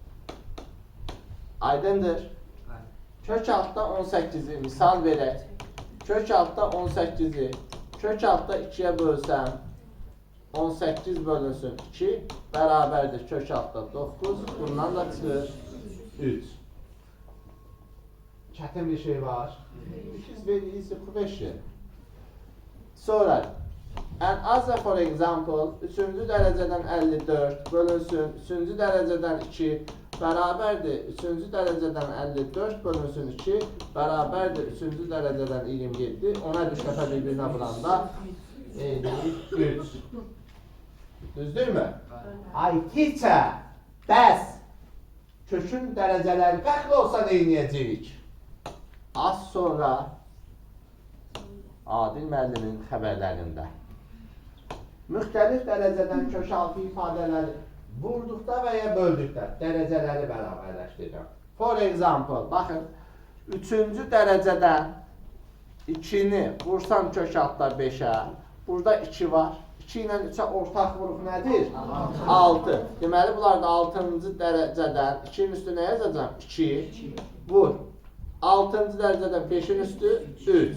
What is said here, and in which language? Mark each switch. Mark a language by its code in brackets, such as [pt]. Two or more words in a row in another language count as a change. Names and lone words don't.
[az] Aydındır. Kök altda 18-i misal verək. Kök altda 18'i kök altda 2'yə bölsəm 18 bölünsün 2 bərabərdir kök altda 9. Bundan da çıxır 3. Çətin bir şey var. [en] It is very easy question. [az] Sonra [en] and as for example [az] 3-cü dərəcədən 54 bölünsün 3-cü dərəcədən 2 bərabərdir 3-cü dərəcədən 54 bölünsün 2 bərabərdir 3-cü dərəcədən 27. Ona 3 dəfə bir-birinə vuranda 53. Düzdürmü? Ay teacher, bəs kökün dərəcələri fərqli olsa nə edəcəyik? Az sonra Adil müəllimin xəbərlərində müxtəlif dərəcədən kökaltı ifadələri vurduqda və ya böldükdə dərəcələri bərabərləşdirir. [en] For example, [az] baxın, 3-cü dərəcədən 2-ni vursan kökaltda 5-ə, burada 2 var. 2 ilə 3-ə ortaq vuruq nədir? 6. Deməli, bunlarda 6-cı dərəcədən 2-nin üstü nə yazacağım? 2 vur. 6-cı dərəcədən 5-in üstü 3.